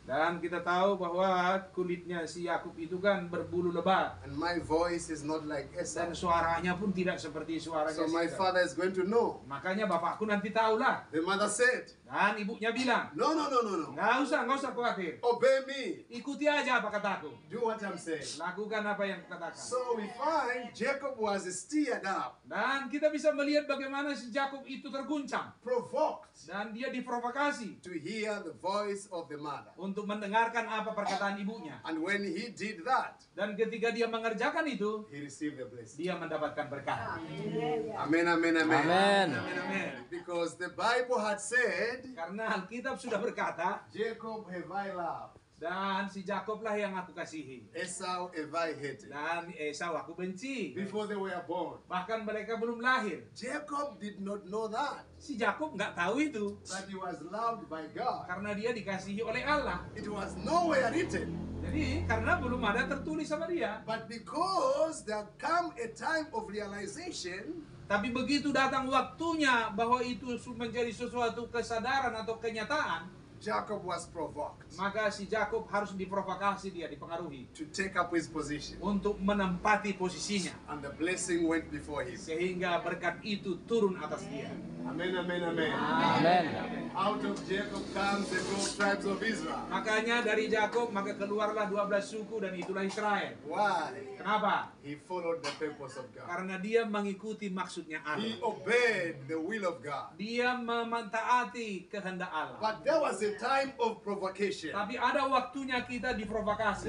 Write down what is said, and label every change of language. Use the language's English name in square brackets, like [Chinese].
[Indonesian] Dan kita tahu bahwa kulitnya si Yakub itu kan berbulu lebat [English] And my voice is not like [Indonesian] dan [English] Esau. [Indonesian] suaranya pun tidak seperti suaranya [English] So [Indonesian] si Esau. [English] father is going to know. [Indonesian] Makanya bapakku nanti tahulah. [English] The mother said, [Indonesian] Dan ibunya bilang, [English] no, no, no, no, no. [Indonesian] nggak usah khawatir. [English] Obey me. [Indonesian] Ikuti aja apa kataku. [English] Do what I'm saying. [Indonesian] Lakukan apa yang katakan. [English] So we find Jacob was stirred up, [Indonesian] Dan kita bisa melihat bagaimana si Yakub itu terguncang. [English] provoked [Indonesian] Dan dia diprovokasi [English] to hear the voice of the mother. [Indonesian] untuk mendengarkan apa perkataan ibunya. [English] And when he did that, [Indonesian] Dan ketika dia mengerjakan itu, [English] he received the blessing. [Indonesian] dia mendapatkan berkat. [English] Amen, amen, amen. Amen. [Indonesian] Amin, amin. [English] Because the Bible had said, [Indonesian] Karena Alkitab sudah berkata, [English] Jacob have I loved, [Indonesian] dan si Yakoblah yang aku kasihi. [English] Esau have I hated. [Indonesian] Dan Esau aku benci. [English] Before they were born. [Indonesian] Bahkan mereka belum lahir. [English] Jacob did not know that [Indonesian] Si Yakub nggak tahu itu. [English] he was loved by God. [Indonesian] Karena dia dikasihi oleh Allah. [English] It was nowhere written. [Indonesian] Jadi karena belum ada tertulis sama dia. [English] But because there come a time of realization, [Indonesian] Tapi begitu datang waktunya bahwa itu menjadi sesuatu kesadaran atau kenyataan, [English] Jacob was provoked [Indonesian] maka si Yakub harus diprovokasi, dia dipengaruhi [English] to take up his position. [Indonesian] untuk menempati posisinya. [English] And the blessing went before him. [Indonesian] Sehingga berkat itu turun atas dia. [English] Amen, amen, amen. Amen. Out of Jacob comes the 12 tribes of Israel. [Indonesian] Makanya dari Yakub maka keluarlah 12 suku dan itulah Israel. [English] Why? [Indonesian] Kenapa? [English] He followed the purpose of God. [Indonesian] Karena dia mengikuti maksudnya [English] He [Indonesian] Allah. [English] obeyed the will of God. [Indonesian] Dia mentaati kehendak Allah. [English] But there was a time of provocation. [Indonesian] Tapi ada waktunya kita diprovokasi.